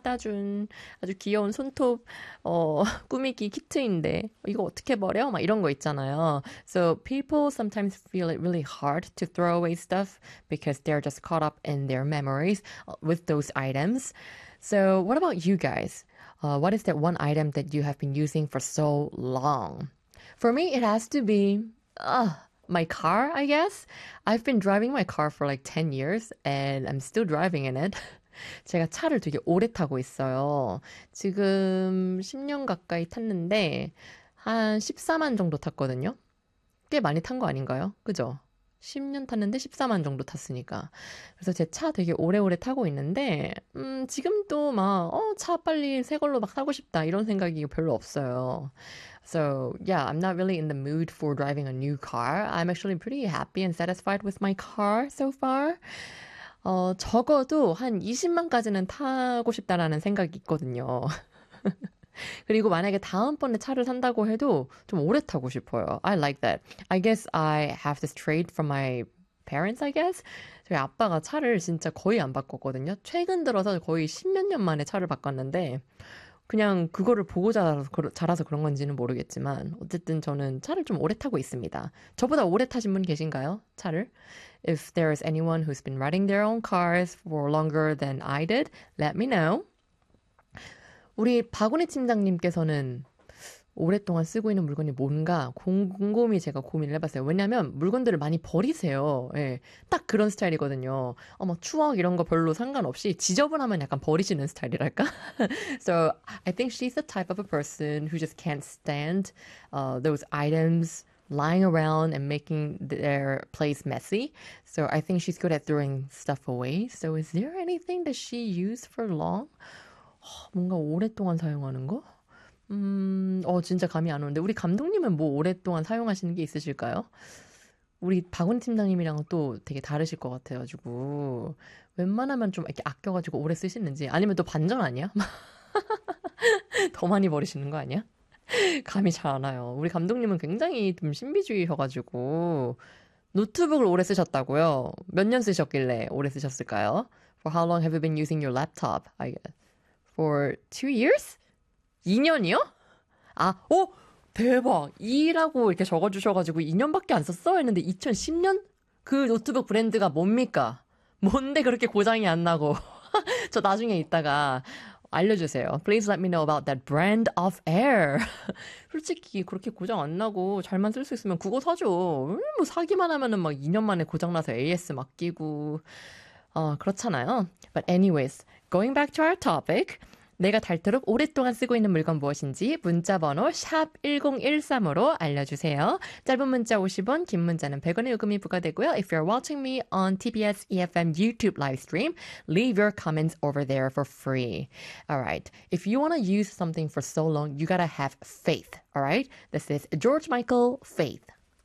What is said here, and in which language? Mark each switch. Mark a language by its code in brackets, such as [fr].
[ko] 따준 아주 귀여운 손톱 꾸미기 키트인데 이거 어떻게 버려? 막 이런 거 있잖아요. [en] So people sometimes feel it really hard to throw away stuff because they're just caught up in their memories with those items. So what about you guys? What is that one item that you have been using for so long? For me, it has to be my car, I guess. I've been driving my car for like 10 years and I'm still driving in it. [ko] 제가 차를 되게 오래 타고 있어요. 지금 10년 가까이 탔는데 한 14만 정도 탔거든요. 꽤 많이 탄거 아닌가요? 그죠? 10년 탔는데 14만 정도 탔으니까. 그래서 제차 되게 오래오래 타고 있는데 지금도 막 차 빨리 새 걸로 막 사고 싶다 이런 생각이 별로 없어요. [en] So, yeah, I'm not really in the mood for driving a new car. I'm actually pretty happy and satisfied with my car so far. [ko] 적어도 한 20만까지는 타고 싶다라는 생각이 있거든요. 그리고 만약에 다음번에 차를 산다고 해도 좀 오래 타고 싶어요. [en] I like that. I guess I have this trait from my parents, I guess. [ko] 저희 아빠가 차를 진짜 거의 안 바꿨거든요. 최근 들어서 거의 십몇 년 만에 차를 바꿨는데 그냥 그거를 보고 자라서 그런 건지는 모르겠지만 어쨌든 저는 차를 좀 오래 타고 있습니다. 저보다 오래 타신 분 계신가요? 차를? [en] If there is anyone who's been riding their own cars for longer than I did, let me know. [ko] 우리 박은희 팀장님께서는 오랫동안 쓰고 있는 물건이 뭔가 곰곰이 제가 고민을 해봤어요. 왜냐하면 물건들을 많이 버리세요. 예, 딱 그런 스타일이거든요. 뭐 추억 이런 거 별로 상관없이 지저분하면 약간 버리시는 스타일이랄까? [en] So I think she's the type of a person who just can't stand those items lying around and making their place messy. So I think she's good at throwing stuff away. So is there anything that she used for long? [ko] 뭔가 오랫동안 사용하는 거? 진짜 감이 안 오는데 우리 감독님은 뭐 오랫동안 사용하시는 게 있으실까요? 우리 박은희 팀장님이랑은 또 되게 다르실 것 같아가지고 웬만하면 좀 이렇게 아껴가지고 오래 쓰시는지 아니면 또 반전 아니야? 더 많이 버리시는 거 아니야? 감이 잘안 와요. 우리 감독님은 굉장히 좀 신비주의셔가지고 노트북을 오래 쓰셨다고요? 몇년 쓰셨길래 오래 쓰셨을까요? [en] For how long have you been using your laptop? I guess. For 2 years? [ko] 2년이요? 아, 오! 대박! 2라고 이렇게 적어주셔가지고 2년밖에 안 썼어? 했는데 2010년? 그 노트북 브랜드가 뭡니까? 뭔데 그렇게 고장이 안 나고. 저 나중에 이따가 알려주세요. [en] Please let me know about that brand of air. [ko] 솔직히 그렇게 고장 안 나고 잘만 쓸수 있으면 그거 사죠. 뭐 사기만 하면은 막 2년 만에 고장나서 AS 맡기고. 그렇잖아요. [en] But anyways, going back to our topic. [ko] 내가 닳도록 오랫동안 쓰고 있는 물건 무엇인지 문자번호 #1013으로 알려주세요. 짧은 문자 50원, 긴 문자는 100원의 요금이 부과되고요. [en] If you're watching me on TBS EFM YouTube live stream, leave your comments over there for free. All right. If you want to use something for so long, you gotta have faith. All right. This is George Michael, Faith.